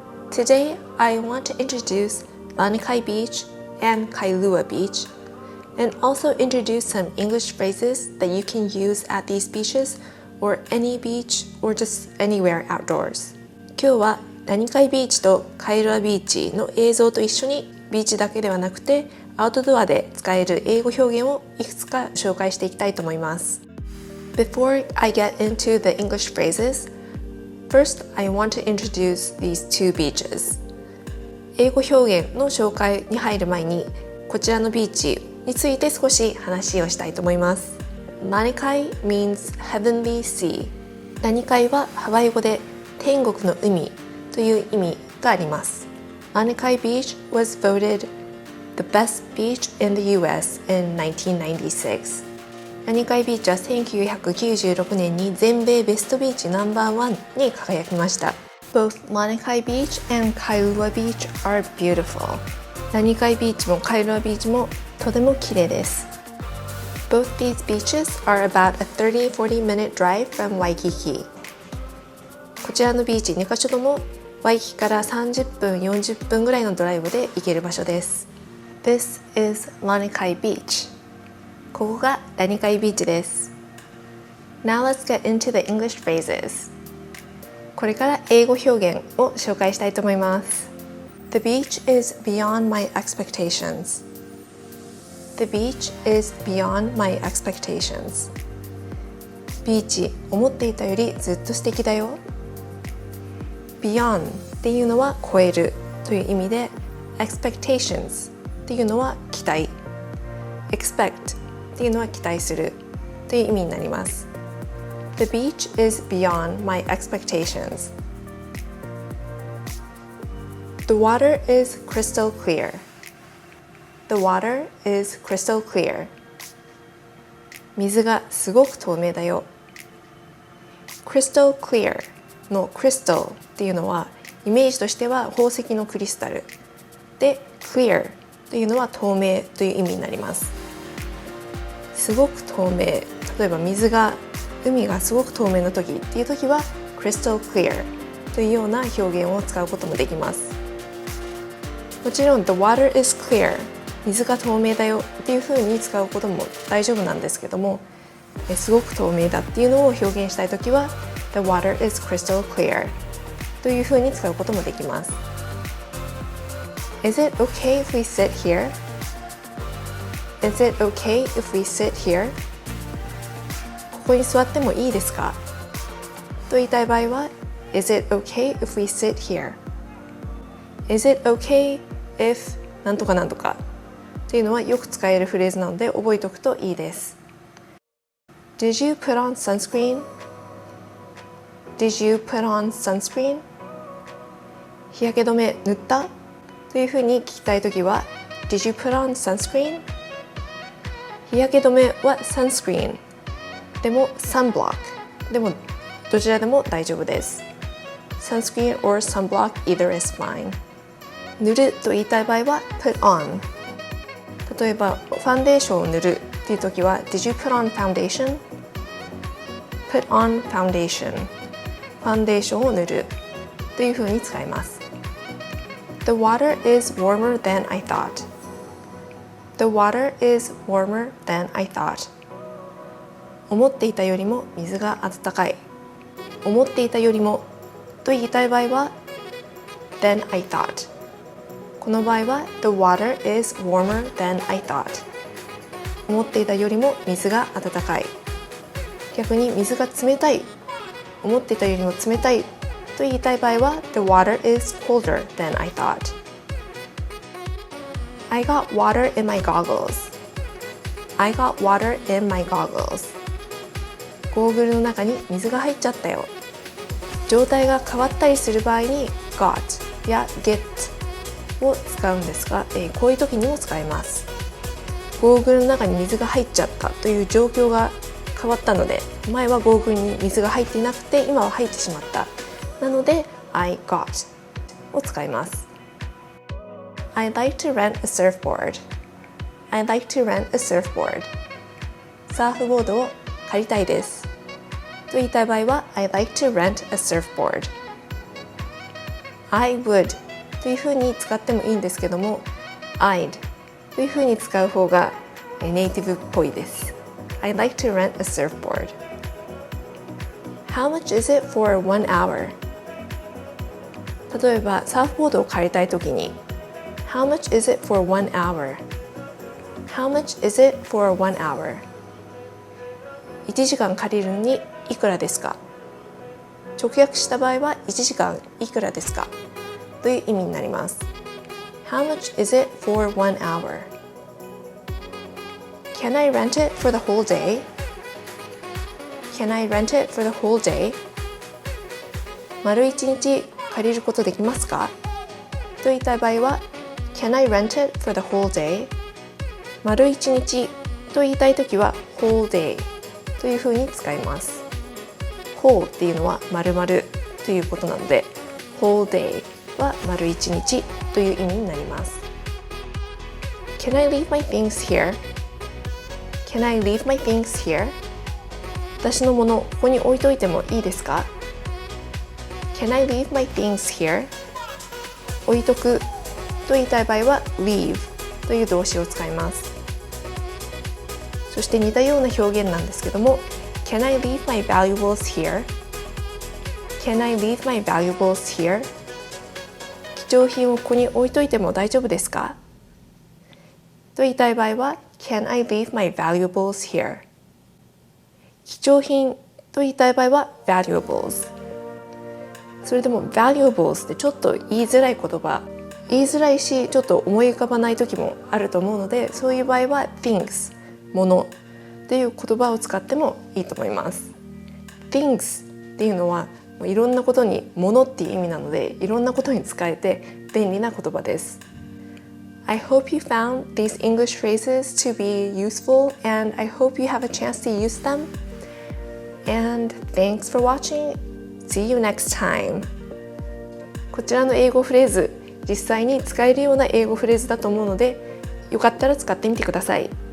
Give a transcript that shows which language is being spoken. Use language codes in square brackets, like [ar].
[en] Today, I want to introduce Lanikai Beach and Kailua Beach, and also introduce some English phrases that you can use at these beaches or any beach or just anywhere outdoors. [ja] 今日はラニカイビーチとカイルアビーチの映像と一緒にビーチだけではなくてアウトドアで使える英語表現をいくつか紹介していきたいと思います。 [en] Before I get into the English phrases, first I want to introduce these two beaches. [ja] 英語表現の紹介に入る前にこちらのビーチについて少し話をしたいと思います。 [en] Lanikai means heavenly sea. [ja] ラニカイはハワイ語で天国の海という意味があります。 [en] Lanikai Beach was voted the best beach in the US in 1996. [ja] ラニカイビーチは1996年に全米ベストビーチナンバーワンに輝きました。 [en] Both Lanikai Beach and Kailua Beach are beautiful. [ja] ラニカイビーチもカイルアビーチもとても綺麗です。 [en] Both these beaches are about a 30-40 minute drive from Waikiki. [ja] こちらのビーチ2カ所ともワイキキから30分40分ぐらいのドライブで行ける場所です。 [en] This is Lanikai Beach. [ja] ここがラニカイビーチです。 [en] Now let's get into the English phrases. [ja] これから英語表現を紹介したいと思います。 [en] The beach is beyond my expectations. The beach is beyond my expectations. [ja] ビーチ、思っていたよりずっと素敵だよ。Beyond っていうのは超えるという意味で expectations っていうのは期待 expect っていうのは期待するという意味になります。 [en] The beach is beyond my expectations. The water is crystal clear. The water is crystal clear. [ja] 水がすごく透明だよ。 Crystal clearのクリスタルっていうのはイメージとしては宝石のクリスタルで clear というのは透明という意味になります。すごく透明、例えば海がすごく透明な時っていう時は crystal clear というような表現を使うこともできます。もちろん [en] the water is clear [ja] 水が透明だよっていう風に使うことも大丈夫なんですけども、すごく透明だっていうのを表現したい時は [en] The water is crystal clear [ja] というふうに使うこともできます。 [en] Is it okay if we sit here? Is it okay if we sit here? [ja] ここに座ってもいいですかと言いたい場合は [en] Is it okay if we sit here? [ja] Is it okay if なんとかなんとかというのはよく使えるフレーズなので覚えておくといいです。 [en] Did you put on sunscreen?Did you put on sunscreen? [ja] 日焼け止め塗ったというふうに聞きたいときは [en] Did you put on sunscreen? [ja] 日焼け止めは sunscreen でも sunblock でもどちらでも大丈夫です。 [en] Sunscreen or sunblock either is fine. [ja] 塗ると言いたい場合は put on 例えばファンデーションを塗るというときは [en] Did you put on foundation? [ja] Put on foundationファンデーションを塗るというふうに使います。 [en] The water is warmer than I thought. The water is warmer than I thought. [ja] 思っていたよりも水が温かい。思っていたよりもと言いたい場合は [en] than I thought. [ja] この場合は [en] The water is warmer than I thought. [ja] 思っていたよりも水が温かい。逆に水が冷たい。思っていたよりも冷たいと言いたい場合は [en] The water is colder than I thought. I got water in my goggles. I got water in my goggles. [ja] ゴーグルの中に水が入っちゃったよ。状態が変わったりする場合に got や get を使うんですが、こういう時にも使います。ゴーグルの中に水が入っちゃったという状況が変わったので、前はゴーグルに水が入っていなくて今は入ってしまった。なので I got を使います。 [en] I'd like to rent a surfboard. I'd like to rent a surfboard. [ja] サーフボードを借りたいです。と言いたい場合は [en] I like to rent a surfboard [ja] I would というふうに使ってもいいんですけども I'd というふうに使う方がネイティブっぽいです。 [en] I like to rent a surfboard How much is it for 1 hour? [ja] 例えばサーフボードを借りたいときに [en] How much is it for 1 hour? How much is it for 1 hour? [ja] 1時間借りるのにいくらですか？直訳した場合は1時間いくらですかという意味になります。 [en] How much is it for 1 hour? Can I rent it for the whole day? Can I rent it for the whole day? [ja] 丸1日借りることできますかと言いたい場合は [en] Can I rent it for the whole day? [ja] 丸1日と言いたいときは whole day というふうに使います。 whole っていうのは丸々ということなので whole day は丸1日という意味になります。 [en] Can I leave my things here? Can I leave my things here? [ja] 私のものここに置いといてもいいですか？ [en] Can I leave my things here? [ja] 置いとくと言いたい場合は leave という動詞を使います。そして似たような表現なんですけども [en] Can I leave my valuables here? Can I leave my valuables here? [ja] 貴重品をここに置いといても大丈夫ですかと言いたい場合は [en] Can I leave my valuables here? [ja] 貴重品と言いたい場合は valuables それでも valuables ってちょっと言いづらい言葉言いづらいしちょっと思い浮かばない時もあると思うのでそういう場合は things ものという言葉を使ってもいいと思います。 things っていうのはいろんなことにものっていう意味なのでいろんなことに使えて便利な言葉です。 [en] I hope you found these English phrases to be useful and I hope you have a chance to use them. And thanks for watching. See you next time. [ja] こちらの英語フレーズ実際に使えるような英語フレーズだと思うのでよかったら使ってみてください。